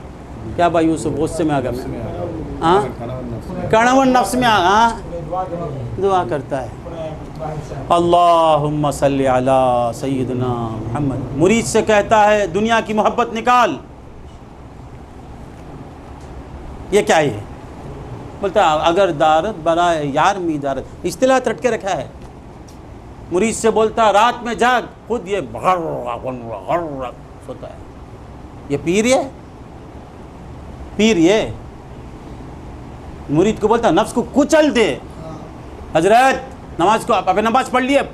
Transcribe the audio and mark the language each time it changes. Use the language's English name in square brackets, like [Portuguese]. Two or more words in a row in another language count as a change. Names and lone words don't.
[Urdu] کیا بھائی یوسف غصے میں آ گیا میں؟ ہاں، کڑون نفس میں دعا کرتا ہے. [Arabic] اللہم صلی علی سیدنا محمد. [Urdu] مرید سے کہتا ہے دنیا کی محبت نکال. یہ کیا ہے؟ بولتا [Persian] اگر دارت برائے یار می دارت، [Urdu] اصطلاح رٹ کے رکھا ہے. مرید سے بولتا رات میں جاگ، خود یہ سوتا ہے. یہ پیر یہ مرید کو بولتا نفس کو کچل دے. حضرت نماز کو آپ نماز پڑھ لیے؟